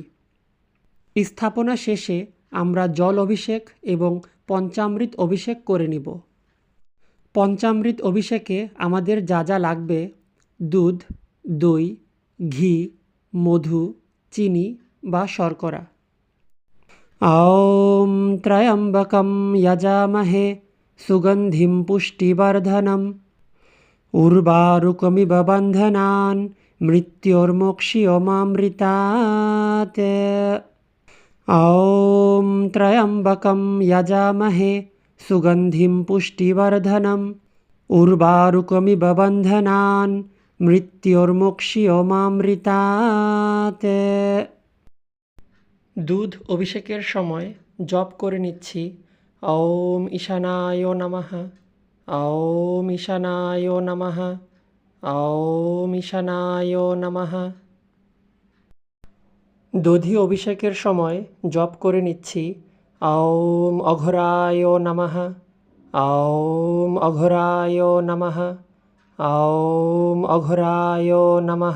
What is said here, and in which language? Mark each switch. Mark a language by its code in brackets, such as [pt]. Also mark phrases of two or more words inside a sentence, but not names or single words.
[bn] স্থাপনা শেষে আমরা জল অভিষেক এবং পঞ্চামৃত অভিষেক করে নিব। পঞ্চামৃত অভিষেকে আমাদের যা যা লাগবে: দুধ, দই, ঘি, মধু, চিনি বা শর্করা। [sa] ॐ त्र्यम्बकं यजामहे सुगन्धिं पुष्टिवर्धनम् उर्वारुकमिव बन्धनान् मृत्योर्मोक्ष्यमामृतात्। ॐ त्र्यम्बकं यजामहे सुगन्धिं पुष्टिवर्धनम् उर्वारुकमिव बन्धनान् मृत्योर्मोक्ष्यमामृतात्। [bn] দুধ অভিষেকের সময় জপ করে নিচ্ছি [sa] ओम् ईशानाय नमः, ओम् ईशानाय नमः, ओम् ईशानाय नमः। [bn] দধি অভিষেকের সময় জপ করে নিচ্ছি [sa] ओम् अघोराय नमः, ओम् अघोराय नमः, ओम् अघोराय नमः।